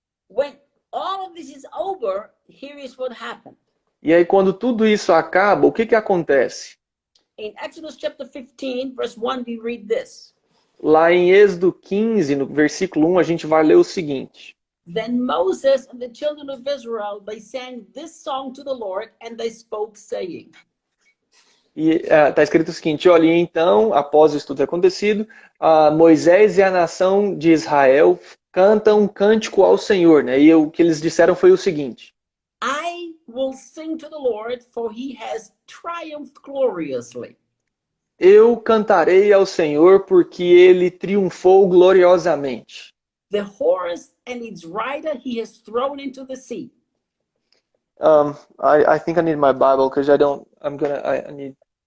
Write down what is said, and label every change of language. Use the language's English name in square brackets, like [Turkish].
[English] When all of this is over, here is what happened. [Portuguese] E aí quando tudo isso acaba, o que acontece? [English] In Exodus chapter 15, verse 1, we read this. [Portuguese] Lá em Êxodo 15, no versículo 1, a gente vai ler o seguinte. [English] Then Moses and the children of Israel, they sang this song to the Lord, and they spoke, saying. [Portuguese] E está escrito o seguinte, olha, então, após isso tudo ter acontecido, Moisés e a nação de Israel cantam um cântico ao Senhor, né? E o que eles disseram foi o seguinte. [English] I will sing to the Lord, for he has triumphed gloriously. [Portuguese] Eu cantarei ao Senhor porque ele triunfou gloriosamente. [English] The horse and its rider he has thrown into the sea. I think I need my Bible because I need.